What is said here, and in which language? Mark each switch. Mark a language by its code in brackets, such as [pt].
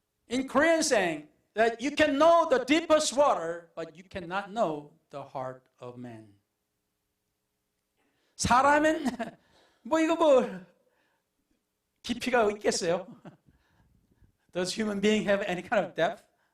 [en] In Korean saying that you can know the deepest water, but you cannot know the heart of man. [ko] 사람은 이거 깊이가 있겠어요? [en] Does human being have any kind of depth?